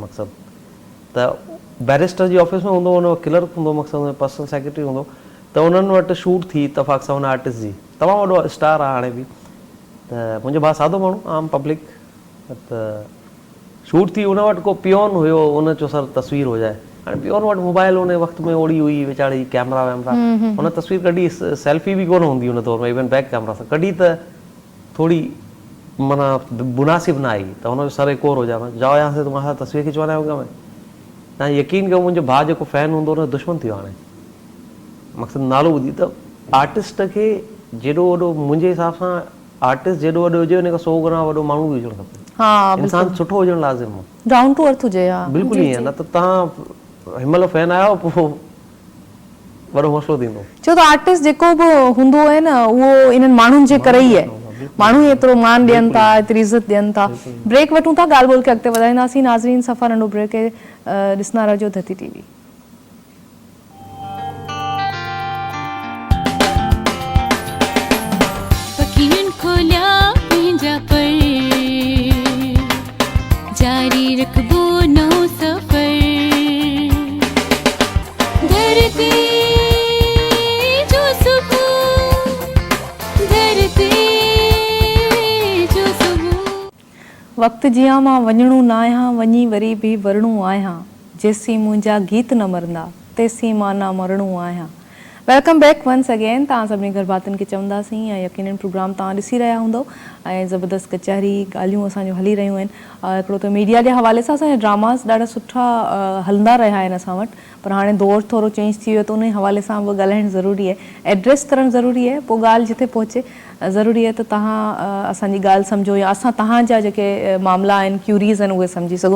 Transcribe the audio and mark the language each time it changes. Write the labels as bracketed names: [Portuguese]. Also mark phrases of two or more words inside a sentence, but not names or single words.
[Sindhi] मक़सदु त बैरिस्टर जी ऑफिस में हूंदो, हुनजो क्लर्क हूंदो, मक़सदु हुनजो पर्सनल सेक्रेटरी हूंदो, त उन्हनि वटि शूट थी इतफ़ाक़ सां हुन आर्टिस्ट जी, तमामु वॾो स्टार आहे हाणे बि। त मुंहिंजो भाउ सादो माण्हू, आम पब्लिक, त शूट थी, हुन वटि को पियोन हुयो, हुन चयो [Urdu] سر تصویر ہو جائے. [Sindhi] हाणे पियोन वटि मोबाइल हुन वक़्त में ओड़ी हुई वीचारी, कैमरा वैमरा, हुन तस्वीर कढी, सेल्फी बि कोन हूंदी हुन दौर में, [English] even back camera [Sindhi] सां कढी, त थोड़ी माना मुनासिब न आई, त हुनजो सर [Urdu] ایک اور ہو جائے، جاؤ یہاں سے، تمہارے ساتھ تصویر کھنچوانا ہوگا. [Sindhi] मैं तव्हां यकीन कयो, मुंहिंजो भाउ जेको फ़ैन हूंदो हुन दुश्मन थी वियो हाणे। मक़सदु नालो ॿुधी त आर्टिस्ट खे जेॾो वॾो मुंहिंजे हिसाब सां आर्टिस्ट जेॾो वॾो हुजे उन खां 100 गुना वॾो माण्हू बि हुजणु खपे। हा इंसान सुठो हुजणु लाज़िम आहे, [English] down to earth हुजे। हा [Sindhi] बिल्कुलु ईअं, न त तव्हां हिनमहिल फैन आहियो पोइ वॾो मसइलो थींदो। छो त आर्टिस्ट जेको बि हूंदो आहे न उहो इन्हनि माण्हुनि जे करे ई आहे, माण्हू एतिरो मान ॾियनि था, एतिरी इज़त ॾियनि था। ब्रेक वठूं था, ॻाल्हि ॿोल खे अॻिते वधाईंदासीं। नाज़रीन सफ़ा नंढो ब्रेक है, ॾिसंदा रहिजो धरती TV। जारी रखबो नौ सफर, धरती जो सुबह, धरती जो सुबह। वक्त जिया मां वञणो न आहियां, वञी वरी बि वरणो आहियां, जेसीं मुंहिंजा गीत न मरंदा तेसीं मां न मरणो आहियां। [English] Welcome back once again. [Sindhi] तव्हां सभिनी गरबातनि खे चवंदासीं ऐं यकीनन प्रोग्राम तव्हां ॾिसी रहिया हूंदव ऐं ज़बरदस्त कचहरी ॻाल्हियूं असांजूं हली रहियूं आहिनि। हिकिड़ो त मीडिया जे हवाले सां असांजा ड्रामास ॾाढा सुठा हलंदा रहिया आहिनि असां वटि, पर हाणे दौर थोरो चेंज थी वियो त उन हवाले सां बि ॻाल्हाइणु ज़रूरी आहे, एड्रेस करणु ज़रूरी आहे, पोइ ॻाल्हि जिथे पहुचे ज़रूरी आहे त तव्हां असांजी ॻाल्हि सम्झो या असां तव्हांजा जेके मामला आहिनि, क्यूरीज़ आहिनि, उहे सम्झी सघूं।